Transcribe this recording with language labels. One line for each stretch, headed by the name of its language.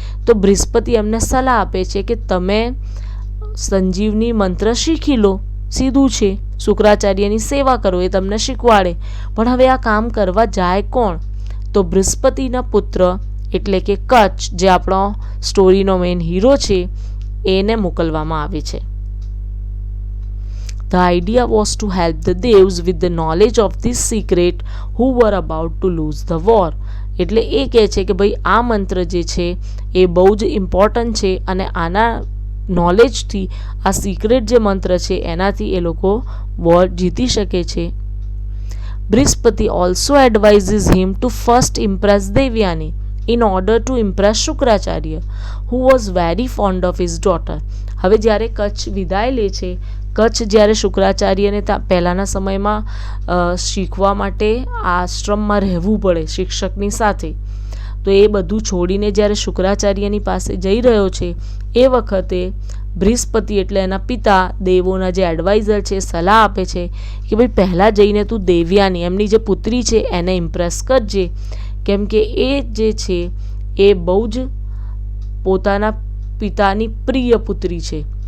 Gujarati: તો બૃહસ્પતિ એમને સલાહ આપે છે કે તમે સંજીવની મંત્ર શીખી લો, સીધું છે, શુક્રાચાર્યની સેવા કરો, એ તમને શીખવાડે. પણ હવે આ કામ કરવા જાય કોણ? તો બૃહસ્પતિના પુત્ર એટલે કે કચ્છ, જે આપણો સ્ટોરીનો મેઇન હીરો છે, એને મોકલવામાં આવે છે.
English: The idea was to help the devs with the knowledge of this secret who were about to lose the war.
Gujarati: એટલે એ કહે છે કે ભાઈ આ મંત્ર જે છે એ બહુ જ ઇમ્પોર્ટન્ટ છે અને આના નોલેજથી, આ સિક્રેટ જે મંત્ર છે એનાથી એ લોકો વોર જીતી શકે છે.
English: Brihaspati also advises him to first impress Devyani in order to impress Shukracharya who was very fond of his daughter.
Gujarati: હવે જ્યારે કચ્છ વિદાય લે છે, કચ્છ જ્યારે શુક્રાચાર્યને પહેલાંના સમયમાં શીખવા માટે આશ્રમમાં રહેવું પડે શિક્ષકની સાથે, તો એ બધું છોડીને જ્યારે શુક્રાચાર્યની પાસે જઈ રહ્યો છે એ વખતે બૃહસ્પતિ એટલે એના પિતા દેવોના જે એડવાઇઝર છે સલાહ આપે છે કે ભાઈ પહેલાં જઈને તું દેવયાની, એમની જે પુત્રી છે, એને ઇમ્પ્રેસ કરજે, કેમ કે એ જે છે એ બહુ જ પોતાના પિતાની પ્રિય પુત્રી છે.